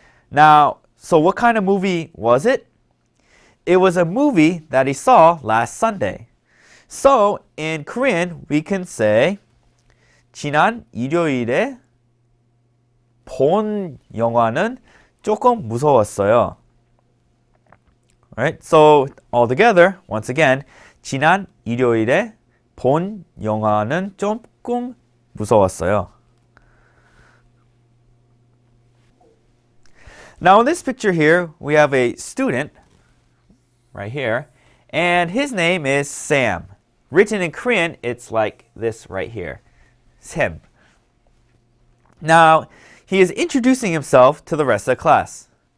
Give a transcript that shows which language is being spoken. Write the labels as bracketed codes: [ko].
[en] Now, so what kind of movie was it? It was a movie that he saw last Sunday. So, in Korean, we can say [ko] 지난 일요일에 본 영화는 조금 무서웠어요. [en] Right? So, all together, once again, [ko] 지난 일요일에 본 영화는 조금 무서웠어요. [en] Now in this picture here, we have a student right here, And his name is Sam. Written in Korean, it's like this right here. Sam. Now, he is introducing himself to the rest of the class.